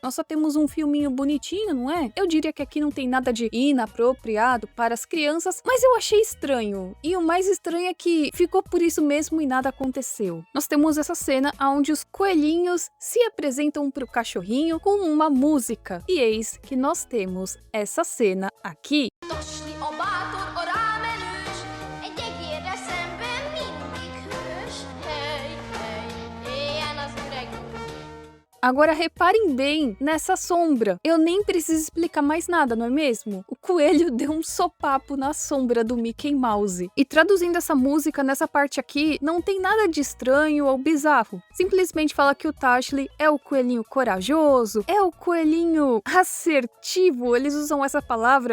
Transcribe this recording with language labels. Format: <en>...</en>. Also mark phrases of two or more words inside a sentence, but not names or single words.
<pt>Nós só temos um filminho bonitinho, não é? Eu diria que aqui não tem nada de inapropriado para as crianças, mas eu achei estranho. E o mais estranho é que ficou por isso mesmo e nada aconteceu. Nós temos essa cena onde os coelhinhos se apresentam para o cachorrinho com uma música. E eis que nós temos essa cena aqui.</pt> <hu>Tosli a bátor, a rámenős, egy egérre szemben mindig hős. Hey, hey, éljen az öreg.</hu> <pt>Agora reparem bem nessa sombra. Eu nem preciso explicar mais nada, não é mesmo? O coelho deu um sopapo na sombra do Mickey Mouse. E traduzindo essa música nessa parte aqui, não tem nada de estranho ou bizarro. Simplesmente fala que o Tashley é o coelhinho corajoso, é o coelhinho assertivo, eles usam essa palavra.</pt>